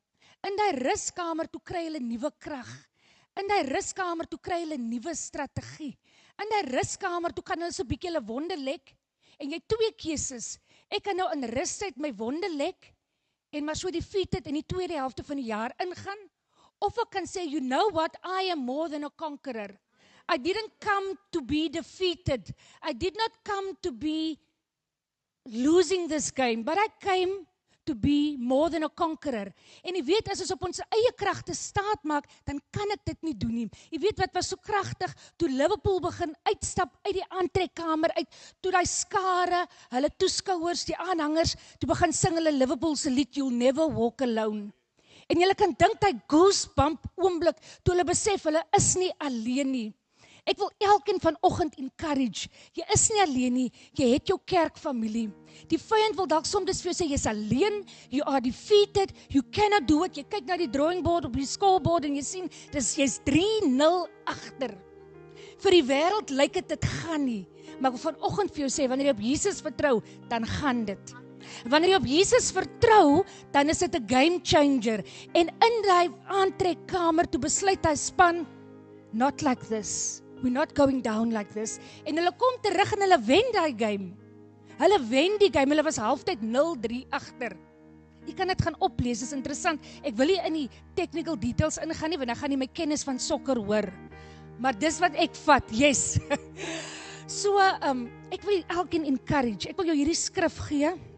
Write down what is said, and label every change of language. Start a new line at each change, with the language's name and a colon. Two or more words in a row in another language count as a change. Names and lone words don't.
Afrikaans: In die ruskamer, toe kry hulle nuwe krag. In die ruskamer, toe kry hulle nuwe strategie. In die ruskamer, toe kan hulle so 'n bietjie hulle wonde lek, en jy 2 keuses. Ek kan nou in rustyd my wonde lek, en maar so defeated in die tweede helfte van die jaar ingaan, of ek kan sê,
English: you know what, I am more than a conqueror. I didn't come to be defeated. I did not come to be losing this game, but I came to be more than a conqueror.
Afrikaans: En jy weet, as ons op ons eie kragte staat maak, dan kan ek dit nie doen nie. Jy weet wat was so kragtig, toe Liverpool begin uitstap uit die aantrekkamer uit, toe die skare, hulle toeskouers, die aanhangers, toe begin sing hulle Liverpool se lied, You'll Never Walk Alone. En jy kan dink die goosebump oomblik, toe hulle besef, hulle is nie alleen nie. Ek wil elkeen vanoggend encourage, jy is nie alleen nie, jy het jou kerkfamilie. Die vyand wil dalk soms vir jou sê, jy is alleen,
English: you are defeated, you cannot do it,
Afrikaans: jy kyk na die
English: drawing board
Afrikaans: op die scoreboard en jy sien, jy's 3-0 agter. Vir die wêreld lyk dit gaan nie, maar ek wil vanoggend vir jou sê, wanneer jy op Jesus vertrou, dan gaan dit. Wanneer jy op Jesus vertrou, dan is dit 'n
English: game changer.
Afrikaans: En in die aantrekkamer, toe besluit hy span,
English: not like this. We're not going down like this.
Afrikaans: En hulle kom terug en hulle wen die game. Hulle wen die game, hulle was halftyd 0-3 agter. Jy kan dit gaan oplees, is interessant. Ek wil nie in die
English: technical details
Afrikaans: ingaan nie, want dan gaan jy my kennis van sokker hoor. Maar dis wat ek vat, yes. So, ek wil elkeen encourage, ek wil jou hierdie skrif gee.